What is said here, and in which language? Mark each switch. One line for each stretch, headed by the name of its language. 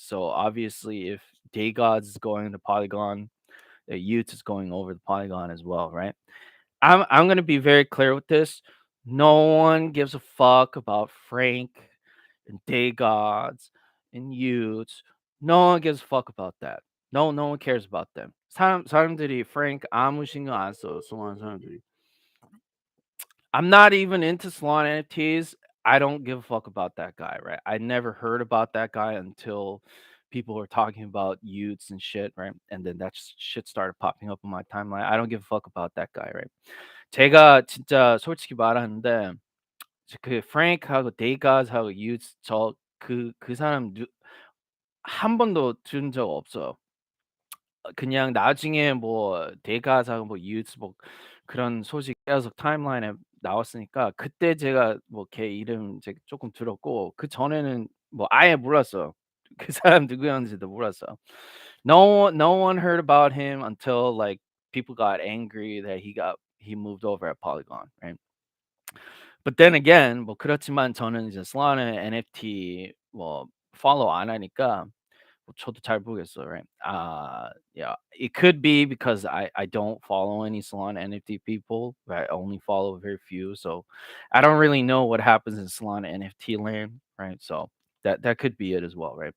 English: So obviously, if Daygods is going to Polygon, Utes is going over the Polygon as well, right? I'm gonna be very clear with this. No one gives a fuck about Frank and day gods and Utes. No one gives a fuck about that. No one cares about them.
Korean: 사람들이 Frank 아무 신경 안 써.
English: Solana
Korean: 사람들이.
English: I'm not even into Solana NFTs. I don't give a fuck about that guy, right? I never heard about that guy until people were talking about Utes and shit, right? And then that shit started popping up on my timeline. I don't give a fuck about that guy, right?
Korean: 제가 진짜 솔직히 말하는데 그 프랭크하고 데이가즈하고 유츠 그 사람 한 번도 들은 적 없어요. 그냥 나중에 뭐 데이가즈하고 뭐 유츠 뭐 그런 소식 계속 타임라인에 나왔으니까 그때 제가 뭐 걔 이름 제가 쪼끔 들었고 그전에는 뭐 아예 몰랐어요. 그 사람 누구였는지도 몰랐어요.
English: No one heard about him until, like, people got angry that he moved over at Polygon, right? But then again
Korean: 뭐 그렇지만 저는 이제 Solana NFT 뭐 팔로우 안 하니까 뭐 저도 잘 모르겠어요,
English: right? Yeah, it could be because I don't follow any Solana NFT people. I only follow very few, so I don't really know what happens in Solana NFT land, right? So that could be it as well, right?